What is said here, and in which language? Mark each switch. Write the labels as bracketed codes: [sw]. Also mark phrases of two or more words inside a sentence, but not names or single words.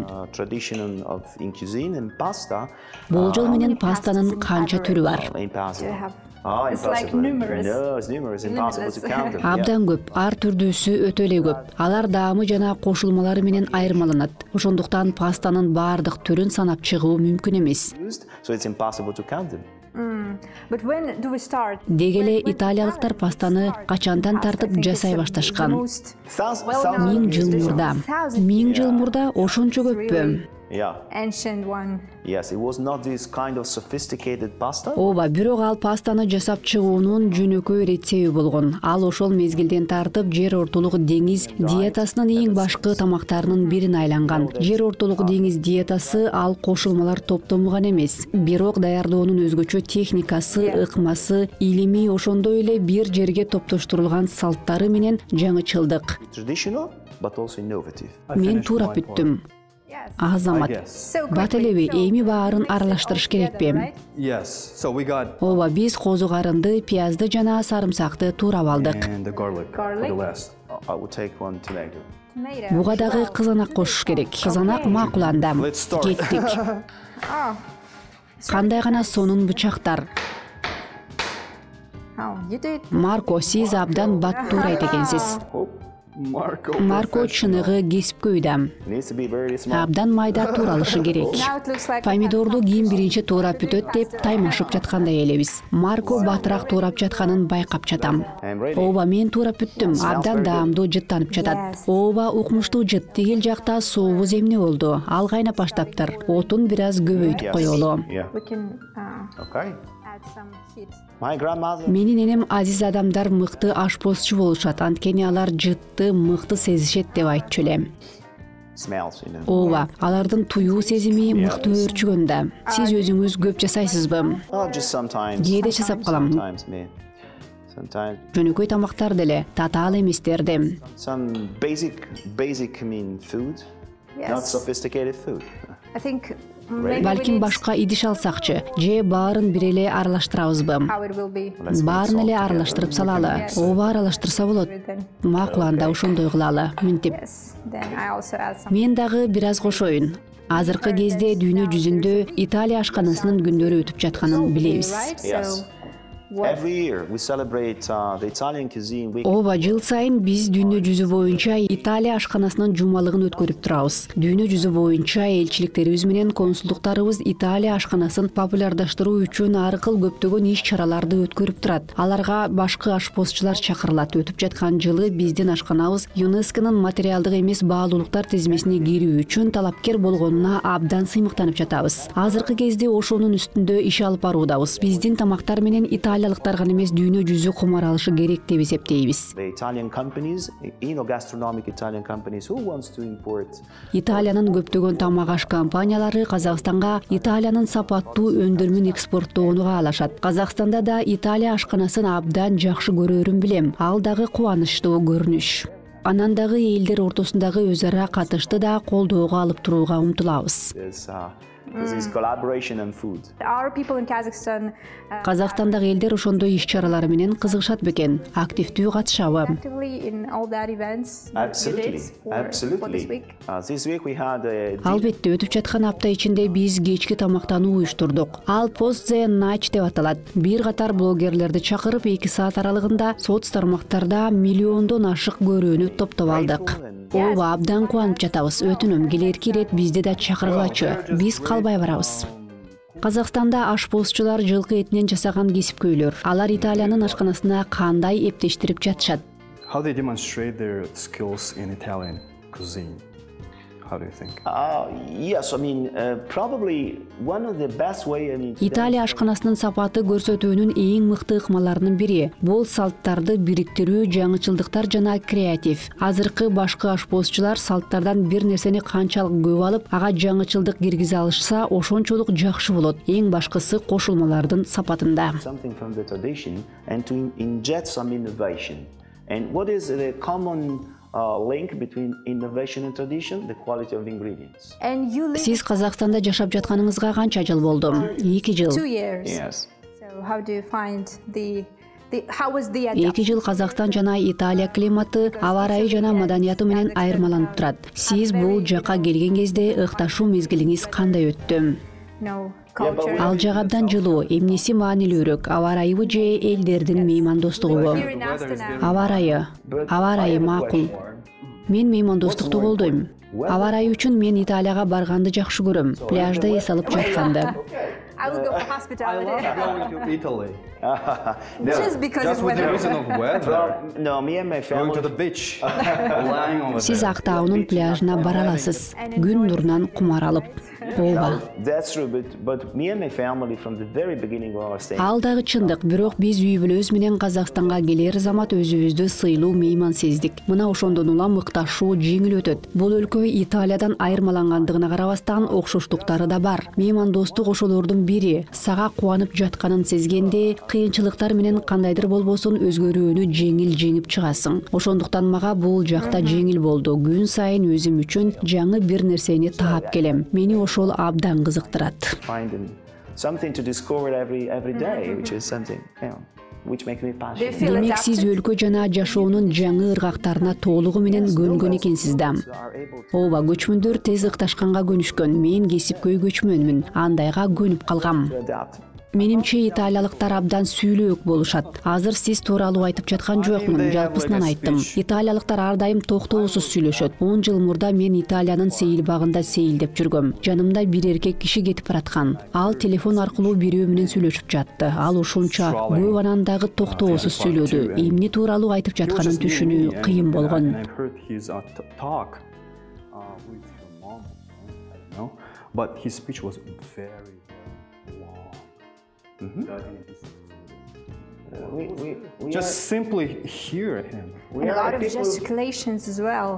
[en] Tradition of in cuisine and pasta. [ky] Болжол менен пастанын канча түрү бар? [en] To have. It's Impossible. like numerous. No, it's numerous. Impossible to count them. [ky] Абдан көп, ар түрдүүсү өтө эле көп. Алар даамы жана кошулмалары менен айырмаланат. Ошондуктан пастанын баардык түрүн санап чыгуу мүмкүн эмес. [en] So it's impossible to count them. But when do we start? [ky] Дегеле италиялыктар пастаны качандан тартып жасай башташкан? Миң жыл мурда. Миң жыл мурда ошончо көппү? [en] Yeah. Ancient one. Yes, it was not this kind of sophisticated pasta. [ky] Ооба, бирок ал пастаны жасап чыгуунун жөнөкөй рецеби болгон. Ал ошол мезгилден тартып жер ортолук деңиз диетасынын эң башкы тамактарынын бирин айланган. Жер ортолук деңиз диетасы ал кошулмалар топтому гана эмес, бирок даярдоонун өзгөчө техникасы, ыкмасы, илимий ошондой эле бир жерге топтоштурулган салттары менен жаңычылдык. [en] Traditional, but also innovative. [ky] Мен туура бүттүм. Азамат, бат элеби, эми баарын аралаштырыш керекпи? [en] Yes. So we got [ky] Ооба, биз козугарынды, пиязды жана сарымсакты туурап алдык. [en] and the garlic for the last. I will take one tomato. Tomato. [ky] Буга дагы кызанак кошуш керек. Кызанак макул анда. [en] Let's start. [ky] Кеттик. Кандай гана сонун бычактар. [en] How you did? [ky] Марко, сиз абдан бат туурайт экенсиз. Марко чыныгы кесипкө үйдө. [en] Needs to be very small. [ky] Абдан майда тууралышы керек. [en] Now it looks like [ky] Помидорду кийин биринчи туурап бүтөт деп таймашып жаткандай элебиз. Марко батыраак туурап жатканын байкап жатам. [en] I'm ready. [ky] Ооба, мен туурап бүттүм. Абдан даамдуу жыттанып жатат. Ооба, укмуштуу жыт. Тигил жакта суубуз эмне болду? Ал кайнап баштаптыр. Отун бир аз көбөйтүп коелу. [en] Yeah. we can Okay. add some heat. My grandmother. [ky] Менин энем азиз адамдар мыкты ашпозчу болушат. Анткени алар жытты мыкты сезишет деп айтчу элем. [en] Smells, you know. [ky] Ооба, алардын туюу сезими мыкты өөрчүгөн да. Сиз өзүңүз көп жасайсызбы? [en] Oh, just sometimes. [ky] Кээде жасап калам. [en] Sometimes, man. Sometimes. [ky] Жөнөкөй тамактар деле, татаал эместерди. [en] Some basic, I mean, food. Not Yes. sophisticated food. I think maybe we [ky] Балким [en] need [ky] башка идиш алсакчы, же баарын бир эле аралаштырабызбы? [en] how it will be. [ky] Баарын эле аралаштырып салалы. Ооба, аралаштырса болот. [en] Then [ky] Макул, анда ошондой кылалы. Мынтип. [en] yes. Then I also add some. [ky] Мен дагы бир аз кошоюн. Азыркы кезде дүйнө жүзүндө Италия ашканасынын күндөрү өтүп жатканын билебиз. [en] Right? Yes. So what? Every year we celebrate the Italian cuisine week. [ky] Ооба, жыл сайын биз дүйнө жүзү боюнча Италия ашканасынын жумалыгын өткөрүп турабыз. Дүйнө жүзү боюнча элчиликтерибиз менен консулдуктарыбыз Италия ашканасын популярдаштыруу үчүн ар кыл көптөгөн иш-чараларды өткөрүп турат. Аларга башкы ашпозчулар чакырылат. Өтүп жаткан жылы биздин ашканабыз ЮНЕСКОнун материалдык эмес баалуулуктар тизмесине кирүү үчүн талапкер болгонуна абдан сыймыктанып жатабыз. Азыркы кезде ошонун үстүндө иш алып баруудабыз. Биздин тамактар менен италиялыктар гана эмес дүйнө жүзү кумар алышы керек деп эсептейбиз. [en] The Italian companies, gastronomic Italian companies, who wants to import [ky] Италиянын көптөгөн тамак аш компаниялары Казакстанга Италиянын сапаттуу өндүрмүн экспорттоону каалашат. Казакстанда да Италия ашканасын абдан жакшы көрөрүн билем. Ал дагы кубанычтуу көрүнүш. Анан дагы элдер ортосундагы өз ара катышты да колдоого алып турууга умтулабыз. [en] this collaboration and food. Our people in Kazakhstan [ky] Казакстандагы элдер ошондой иш-чаралары менен кызыгышат бекен, активдүү катышабы? [en] actively in all that events. that we did Absolutely, for this absolutely. week. This week we had [ky] Албетте, өтүп жаткан апта ичинде биз кечки тамактануу уюштурдук. Ал Post the Night деп аталат. Бир катар блогерлерди чакырып 2 саат аралыгында соц тармактарда миллиондон ашык көрүүнү топтоп алдык. Ооба, абдан кубанып жатабыз. Өтүнөм, келерки ирет бизди да чакыргылачы. Биз калбай барабыз. Казакстанда ашпозчулар жылкы этинен жасаган кесипкөйлөр. Алар Италиянын ашканасына кандай эптештирип жатышат? [en] How they demonstrate their skills in Italian cuisine? How do you think? Yes, I mean, probably one of the best way. [ky] Италия ашканасынын сапаты көрсөтүүнүн эң мыкты ыкмаларынын бири. Бул салттарды бириктирүү, жаңычылдыктар жана креатив. Азыркы башкы ашпозчулар салттардан бир нерсени канчалык көп алып, ага жаңычылдык киргизе алышса, ошончолук жакшы болот. Эң башкысы кошулмалардын сапатында. [en] Something from the tradition and to inject some innovation. And what is the common link between innovation and tradition? The quality of ingredients. And you live [ky] Сиз Казакстанда жашап жатканыңызга канча жыл болду? 2 жыл. [en] 2 years. Yes. So how do you find how was the [ky] 2 жыл Казакстан жана Италия климаты, аба ырайы жана маданияты менен айырмаланып турат. Сиз бул жака келген кезде ыкташуу мезгилиңиз кандай өттү? [en] no culture? [ky] Ал жак абдан жылуу, эмнеси маанилүүрөөк, аба ырайыбы же элдердин меймандостугубу? [en] Here in Astana. [ky] Аба ырайы макул. Мен меймандостукту колдойм. Аба ырайы үчүн мен Италияга барганды жакшы көрөм. Пляжда эс алып жатканды. [en] I will go for hospitality. Going to Italy. Just because Just of with the weather. reason of weather. No, me and my Going to family. the beach. Lying over [ky] Сиз [en] there. [ky] Актаунун пляжына бара аласыз. Күн нурунан кумар алып. Ооба. [en] That's true, but me and my family from the very beginning of our stay. [ky] Ал дагы чындык, бирок биз үй бүлөбүз менен Казакстанга келер замат өзүбүздү сыйлуу мейман сездик. Мына ошондон улам ыкташуу жеңил өтөт. Бул өлкө Италиядан айырмалангандыгына карабастан окшоштуктары да бар. Меймандостук ошолордун бири. Сага кубанып жатканын сезгенде, кыйынчылыктар менен кандайдыр болбосун өзгөрүүнү жеңил жеңип чыгасың. Ошондуктан мага бул жакта жеңил болду. Күн сайын өзүм үчүн жаңы бир нерсени таап келем. Мени ошол абдан кызыктырат. [en] Finding something to discover every day, which is something, which makes me Do you passionate. feel [ky] Демек сиз [en] adapted? [ky] өлкө жана жашоонун жаңы ыргактарына толугу менен көнгөн экенсиз да. [en] Are able to [ky] Ооба, көчмөндөр тез ыкташканга көнүшкөн. Мен кесипкөй көчмөнмүн. Андайга көнүп калгам. [en] adapt. [ky] Менимче италиялыктар абдан сүйлөөк болушат. Азыр сиз тууралуу айтып жаткан жокмун, жалпысынан айттым. Италиялыктар ар дайым токтоосуз сүйлөшөт. 10 жыл мурда мен Италиянын сейил багында сейилдеп жүргөм. Жанымда бир эркек киши кетип бараткан. Ал телефон аркылуу бирөө менен сүйлөшүп жатты. Ал ушунча көп анан дагы токтоосуз сүйлөдү. Эмне тууралуу айтып жатканын түшүнүү кыйын болгон. [en] And I've heard his talk with your mom. I don't know, but his speech was very long. We Just simply hear him. And a lot of people- gesticulations as well.